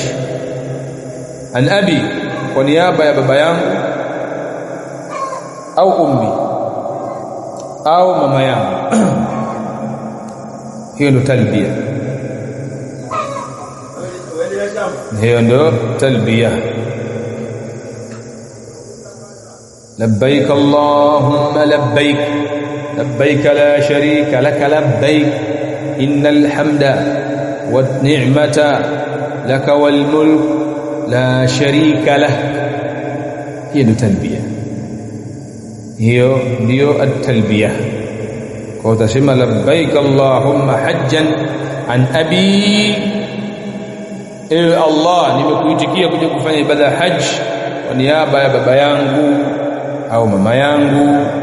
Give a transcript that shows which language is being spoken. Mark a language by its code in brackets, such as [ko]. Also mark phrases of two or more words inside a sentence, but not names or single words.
[ar] عن أبي, [sw] kwa niaba ya baba yangu, au ummi, au mama yangu. Hiyo ndo talbiya, hiyo ndo talbiya. [ar] لبيك اللهم لبيك لبيك لا شريك لك لبيك إن الحمد والنعمة لك والملك لا شريك له. [sw] Hiyo ndo talbiya, hiyo ndio at-talbiya. Kwa utasema [ar] لبيك اللهم حجا عن أبي, [sw] ewe Allah nimekuitikia kuja kufanya ibada ya haji kwa niaba ya baba yangu au mama yangu.